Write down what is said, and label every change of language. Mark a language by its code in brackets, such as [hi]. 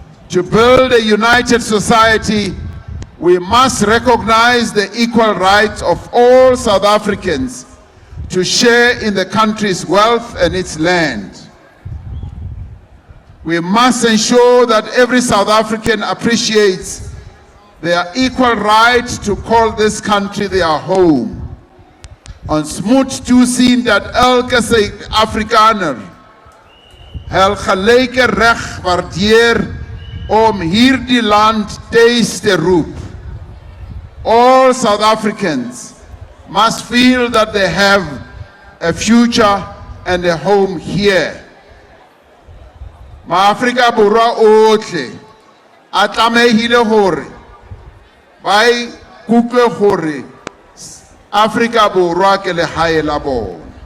[en] To build a united society, we must recognize the equal rights of all South Africans to share in the country's wealth and its land. We must ensure that every South African appreciates their equal right to call this country their home. [af] Ons moet toesien dat elke Suid-Afrikaner hul gelyke reg waardeer om hierdie land tuis te roep. [en] All South Africans must feel that they have a future and a home here. [st] Ma-Afrika Borwa ohle a tlamehile hore ba ikutlwe hore Afrika Borwa ke lehae la bona.